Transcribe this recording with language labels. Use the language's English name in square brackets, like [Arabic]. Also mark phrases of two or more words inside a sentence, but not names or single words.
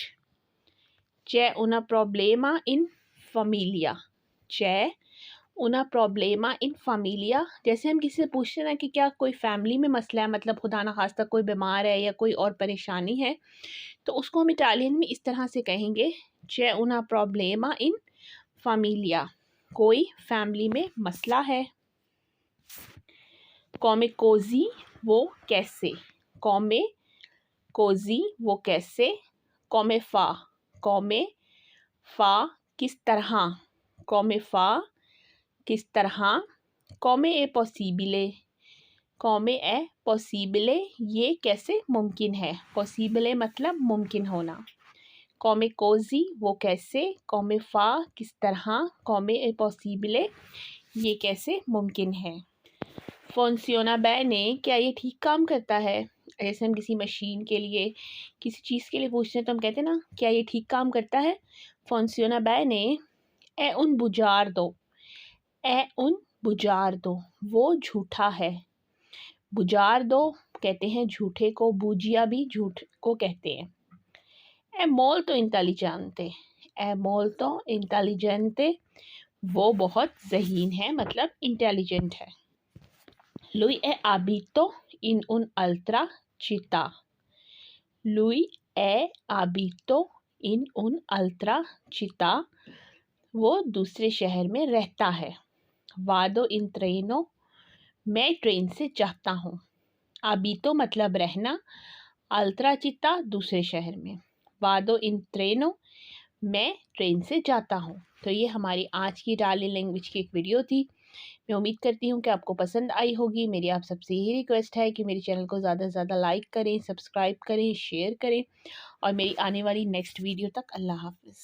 [Italian] c'è una problema in famiglia [Urdu] جیسے ہم کسی سے پوچھتے ہیں کہ کیا کوئی فیملی میں مسئلہ ہے, مطلب خدا نخواستہ کوئی بیمار ہے یا کوئی اور پریشانی ہے, تو اس کو ہم اٹالین میں اس طرح سے کہیں گے [Italian] c'è una problema in famiglia [Urdu] کوئی فیملی میں مسئلہ ہے. [Italian] come così [Urdu] وہ کیسے, [Italian] come così [Urdu] وہ کیسے. [Italian] come fa [Urdu] کس طرح, [Italian] come fa [Urdu] کس طرح. [Italian] come è possibile [Urdu] یہ کیسے ممکن ہے. possibile مطلب ممکن ہونا. [Italian] come così [Urdu] وہ کیسے. [Italian] come fa [Urdu] کس طرح. [Italian] come è possibile [Urdu] یہ کیسے ممکن ہے. [Italian] funziona bene [Urdu] کیا یہ ٹھیک کام کرتا ہے. جیسے ہم کسی مشین کے لیے, کسی چیز کے لیے پوچھتے ہیں تو ہم کہتے ہیں نا کیا یہ ٹھیک کام کرتا ہے. [Italian] funziona bene è un bugiardo [Urdu] وہ جھوٹا ہے. bugiardo کہتے ہیں جھوٹے کو, bugia بھی جھوٹ کو کہتے ہیں. [Italian] è molto intelligente [Urdu] وہ بہت ذہین ہے, مطلب انٹیلیجنٹ ہے. [Italian] lui è abito in un'altra città [Urdu] وہ دوسرے شہر میں رہتا ہے. [Italian] vado in treno [Urdu] میں ٹرین سے جاتا ہوں. abito مطلب رہنا, [Italian] altra città [Urdu] دوسرے شہر میں. [Italian] vado in treno [Urdu] میں ٹرین سے جاتا ہوں. تو یہ ہماری آج کی [English] Italian language [Urdu] کی ایک ویڈیو تھی. میں امید کرتی ہوں کہ آپ کو پسند آئی ہوگی. میری آپ سب سے یہی ریکویسٹ ہے کہ میری چینل کو زیادہ سے زیادہ لائک کریں, سبسکرائب کریں, شیئر کریں, اور میری آنے والی [English] next video [Urdu] تک اللہ حافظ.